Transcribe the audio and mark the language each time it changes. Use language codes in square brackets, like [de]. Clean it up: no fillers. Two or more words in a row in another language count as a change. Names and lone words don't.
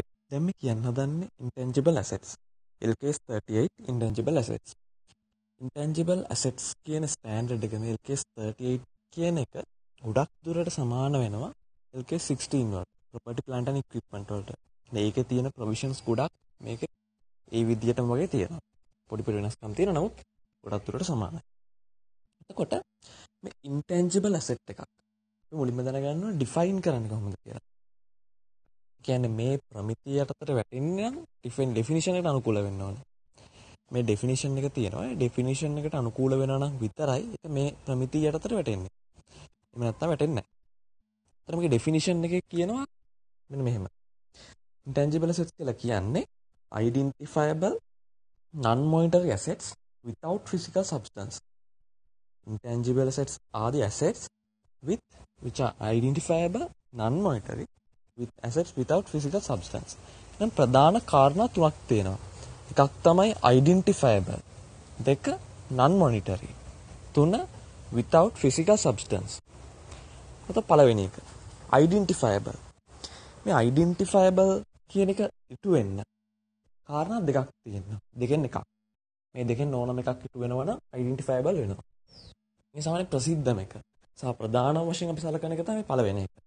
[si] දැන් මේ කියන්න හදන්නේ [en] intangible assets. [si] LKS 38 [en] intangible assets. intangible assets [si] කියන ස්ටෑන්ඩඩ් එක මේ LKS 38 කියන එක ගොඩක් දුරට සමාන වෙනවා LKS 16 වලට. [en] property plant and equipment [si] වලට. මේකේ තියෙන provisions ගොඩක් මේකේ ඒ විදිහටම වගේ තියෙනවා. පොඩි පොඩි වෙනස්කම් තියෙනවා නමුත් ගොඩක් දුරට සමානයි. එතකොට මේ intangible asset එකක් අපි මුලින්ම දැනගන්න ඕනේ define කරන්නේ කොහොමද කියලා. කියන්නේ මේ ප්‍රමිතිය යටතට වැටෙන්නේ නම් definition එකට අනුකූල වෙන්න ඕනේ. මේ definition එක තියෙනවා. ඒ definition එකට අනුකූල වෙනවා නම් විතරයි ඒක මේ ප්‍රමිතිය යටතට වැටෙන්නේ. එහෙම නැත්නම් වැටෙන්නේ නැහැ. ඒතර මේකේ definition එකේ කියනවා මෙන්න මෙහෙම. [en] intangible assets [si] කියලා කියන්නේ [en] identifiable non-monetary assets without physical substance. Intangible assets are the assets which are identifiable non-monetary with assets without physical substance. [si] දැන් ප්‍රධාන කාරණා තුනක් තියෙනවා. එකක් තමයි identifiable. දෙක non-monetary. [en] තුන without physical substance. [si] අත පළවෙනි එක identifiable. මේ identifiable කියන එක ඉටු වෙන්න කාරණා දෙකක් තියෙනවා. දෙකෙන් එකක්. මේ දෙකෙන් ඕනම එකක් ඉටු වෙනවා නම් identifiable වෙනවා. මේ සාමාන්‍ය ප්‍රසිද්ධම එක. සහ ප්‍රධාන වශයෙන් අපි සලකන එක තමයි පළවෙනි එක.